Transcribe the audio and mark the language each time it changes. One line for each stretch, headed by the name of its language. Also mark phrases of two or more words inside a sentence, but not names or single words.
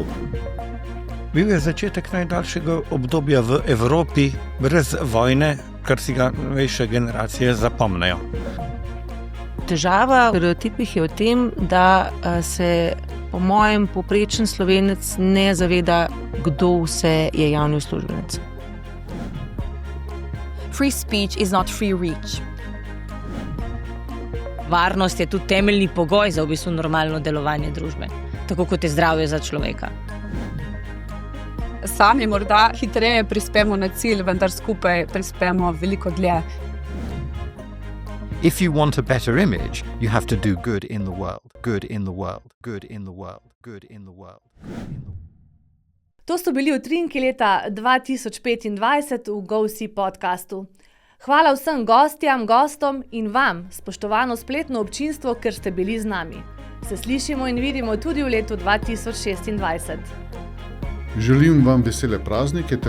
Slovenian: Bil je začetek najdaljšega obdobja v Evropi brez vojne, kar si ga novejše generacije zapomnejo. Težava v stereotipih je v tem, da se po mojem povprečen Slovenec ne zaveda, kdo vse je javni uslužbenec.
English: Free speech is not free reach.
Slovenian: Varnost je tudi temeljni pogoj za v bistvu normalno delovanje družbe, tako kot je zdravje za človeka. Sami morda hitreje prispemo na cilj, vendar skupaj prispemo veliko dlje.
English: If you want a better image, you have to do good in the world, good in the world, good in the world, good in the world.
Slovenian: To so bili utrinki leta 2025 v GoSee podcastu. Hvala vsem gostjam, gostom in vam, spoštovano spletno občinstvo, ker ste bili z nami. Se slišimo in vidimo tudi v letu 2026. Želim vam vesele praznike ter